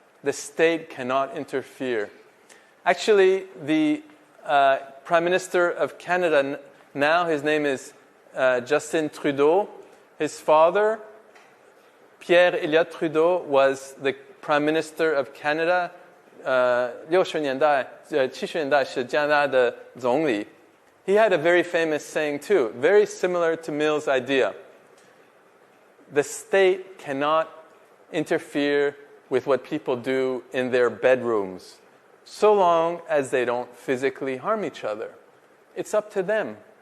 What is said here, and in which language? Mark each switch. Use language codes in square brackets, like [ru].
[en] The state cannot interfere. Actually, the Prime Minister of Canada now, his name is Justin Trudeau. His father, Pierre Elliott Trudeau, was the Prime Minister of Canada. [zh] 70年代、70年代是加拿大的总理. [en] He had a very famous saying too, very similar to Mill's idea. The state cannot interfere with what people do in their bedrooms, so long as they don't physically harm each other. It's up to them.